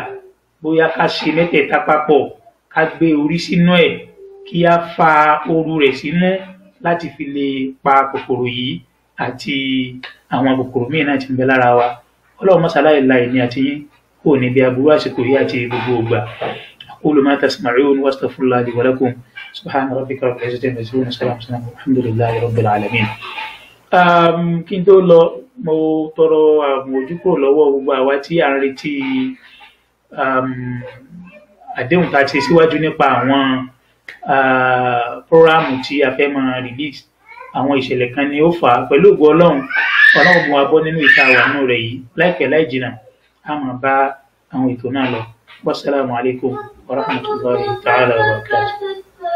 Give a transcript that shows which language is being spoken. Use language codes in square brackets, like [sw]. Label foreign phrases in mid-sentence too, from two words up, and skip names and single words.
[yo] Bóyá ká ṣe mẹ́tẹ̀ẹ̀ta papọ̀, ká gbé orí sínú ẹ̀ kí á fa ooru rẹ̀ sínú láti fi lè pa kòkòrò yìí àti àwọn kòkòrò míì náà tí ń bẹ lára wa. Ọlọ́run mọ́sálá ìlà ìní àti yín kò ní bí aburú àsìkò yìí àti gbogbo ògbà. [ar] أقول ما تسمعون وأستغفر الله لي ولكم. سبحان ربك رب العزة عما يصفون وسلام على المرسلين والحمد لله رب العالمين. [yo] Kí n tó lọ mo tọrọ àmójúkúrò lọ́wọ́ gbogbo àwa tí à ń retí àdéhùn tá a ṣe síwájú nípa àwọn prórámù tí a fẹ́ máa release. Àwọn ìṣẹ̀lẹ̀ kan ni ó fà á pẹ̀lú ògo Ọlọ́run mú wa bọ́ nínú ìta wà nínú rẹ̀ yìí láìpẹ́ láì jìnnà a máa bá àwọn ètò náà lọ. [ar] والسلام عليكم ورحمة الله تعالى وبركاته.